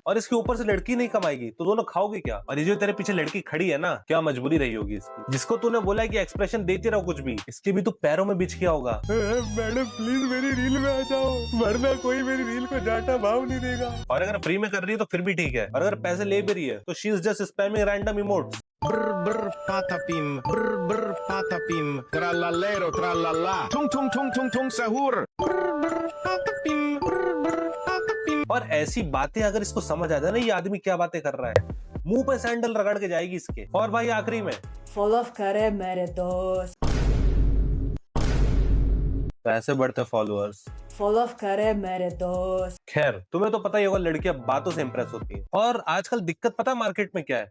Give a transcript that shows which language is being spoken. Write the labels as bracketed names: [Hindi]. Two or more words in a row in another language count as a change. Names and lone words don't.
[Hindi] और इसके ऊपर से लड़की नहीं कमाएगी तो दोनों खाओगे क्या? और ये जो तेरे पीछे लड़की खड़ी है ना, क्या मजबूरी रही होगी इसकी, जिसको तूने बोला है कि एक्सप्रेशन देती रहो कुछ भी, इसके भी तो पैरों में बिछ गया होगा. [English] madam please [Hindi] मेरी रील में आ जाओ, वरना कोई मेरी रील को जाटा भाव नहीं देगा. और अगर फ्री में कर रही है तो फिर भी ठीक है, और अगर पैसे ले भी रही है तो [English] she is just spamming random emotes. Brr brr patapim, brr brr patapim, tralalero tralala, tung tung tung tung tung sahur. Brr brr patapim, brr brr patapim. [Hindi] और ऐसी बातें अगर इसको समझ आ जाए ना ये आदमी क्या बातें कर रहा है, मुंह पे सैंडल रगड़ के जाएगी इसके. और भाई आखिरी में फॉलो करे मेरे दोस्त, कैसे बढ़ते फॉलोअर्स? फॉलो करे मेरे दोस्त। खैर, तुम्हें तो पता ही होगा लड़कियां बातों से इंप्रेस होती हैं। और आजकल दिक्कत पता है मार्केट में क्या है?